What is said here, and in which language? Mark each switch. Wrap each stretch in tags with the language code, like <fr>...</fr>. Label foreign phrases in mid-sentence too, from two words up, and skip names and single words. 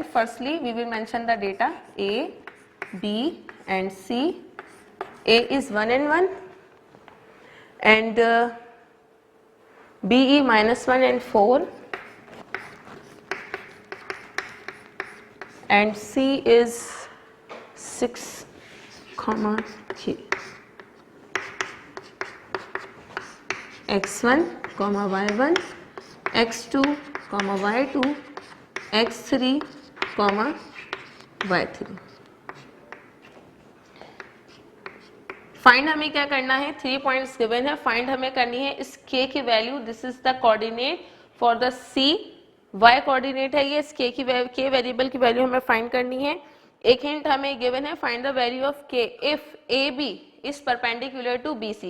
<en>Firstly, we will mention the data A, B and C. A is 1 and 1 and BE -1 and 4 and C is 6, k. x1, y1, x2, y2, x3, y3.</en> <hi>फाइंड हमें क्या करना है, 3</hi> <en>points given</en> <hi>है, फाइंड हमें करनी है इस k की वैल्यू.</hi> <en>this is the coordinate for the c,</en> <hi>y कोऑर्डिनेट है ये, इस k की k वेरिएबल की वैल्यू हमें फाइंड करनी है. एक हिंट हमें गिवन है,</hi> <en>find the value of k if AB is perpendicular to BC.</en>